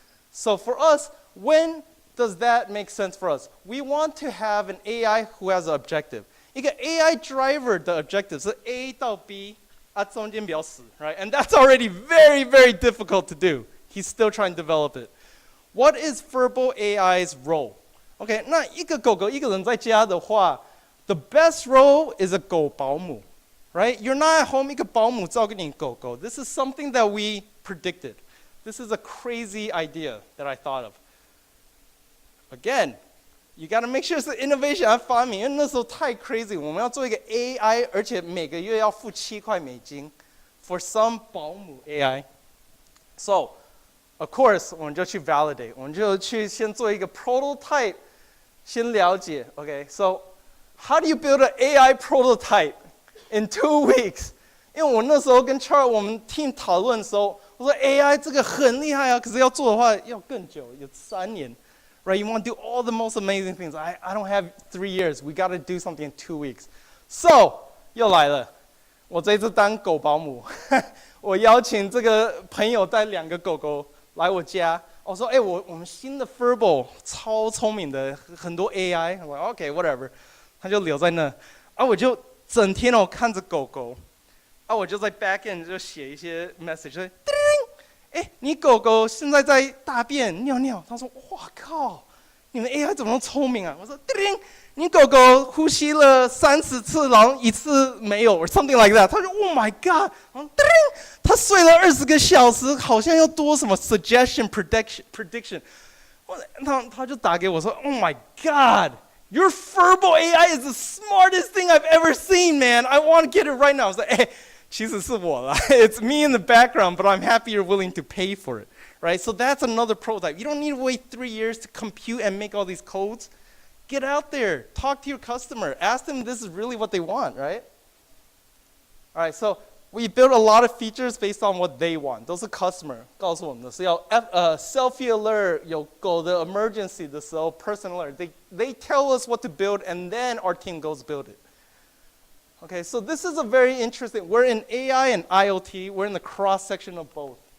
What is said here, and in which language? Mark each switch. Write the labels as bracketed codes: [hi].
[en] So for us, when does that make sense for us? We want to have an AI who has an objective. [zh] 一个 AI driver 的 objective 是 A 到 B 啊中间比较死 [en] right? And that's already very, very difficult to do. He's still trying to develop it. What is Verbal AI's role? Okay, [zh] 那一个狗狗一个人在家的话 [en] the best role is a 狗保姆, right? You're not at home [zh] 一个保姆照顾你狗狗. [en] This is something that we predicted. This is a crazy idea that I thought of. Again, you got to make sure it's an innovation [zh] 要发明，因为那时候太 crazy， 我们要做一个 AI， 而且每个月要付7块美金 for some 保姆 AI. [en] So, of course, [zh] 我们就去 validate， 我们就去先做一个 prototype， 先了解 ，OK? [en] So, how do you build an AI prototype in 2 weeks? [zh] 因为我那时候跟 Charles 我们 team 讨论的时候，我说 AI 这个很厉害啊，可是要做的话要更久，有3年。 [en] Right, you want to do all the most amazing things. I don't have 3 years. We got to do something in 2 weeks. [zh] So, 又来了，我这次当狗保姆，我邀请这个朋友带2个狗狗来我家。我说，我们新的 Verbal 超聪明的，很多 AI。我说 OK, whatever， 他就留在那。我就整天看着狗狗，我就在 backend 就写一些 message， 就你狗狗现在在大便尿尿，他说哇靠，你们 AI 怎么那么聪明啊？我说叮，你狗狗呼吸了30次，然后1次没有 or something like that。他说 [en] Oh my god， [zh] 然后叮，他睡了20个小时，好像要多什么 suggestion prediction。他就打给我说 [en] Oh my god，your Verbal AI is the smartest thing I've ever seen, man. I want to get it right now. I was like, [zh] 其实是我啦 [en] It's me in the background, but I'm happy you're willing to pay for it, right? So that's another prototype. You don't need to wait 3 years to compute and make all these codes. Get out there, talk to your customer, ask them this is really what they want, right? All right, so we built a lot of features based on what they want. [zh] 都是 customer 告诉我们的，是要selfie alert, 有狗的 emergency 的时候 person alert. [en] They tell us what to build, and then our team goes build it. Okay, so this is a very interesting, we're in AI and IoT, we're in the cross section of both.